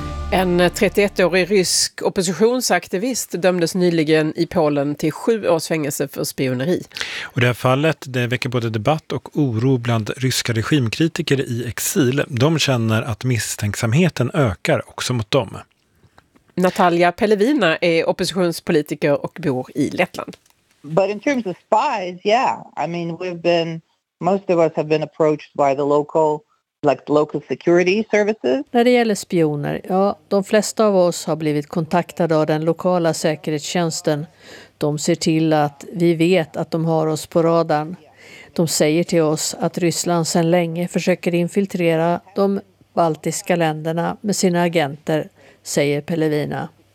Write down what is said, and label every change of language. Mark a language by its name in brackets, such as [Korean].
[Swedish] En 31-årig rysk oppositionsaktivist dömdes nyligen i Polen till 7 års fängelse för spioneri. Och det här fallet, det väcker både debatt och oro bland ryska regimkritiker i exil. De känner att misstänksamheten ökar också mot dem. Natalia Pelevina är oppositionspolitiker och bor i Lettland. [English] But in terms of spies, yeah. I mean, most of us have been approached by the local security services. [Swedish] När det gäller spioner, ja, de flesta av oss har blivit kontaktade av den lokala säkerhetstjänsten. De ser till att vi vet att de har oss på radarn. De säger till oss att Ryssland sedan länge försöker infiltrera de baltiska länderna med sina agenter, säger Pelevina.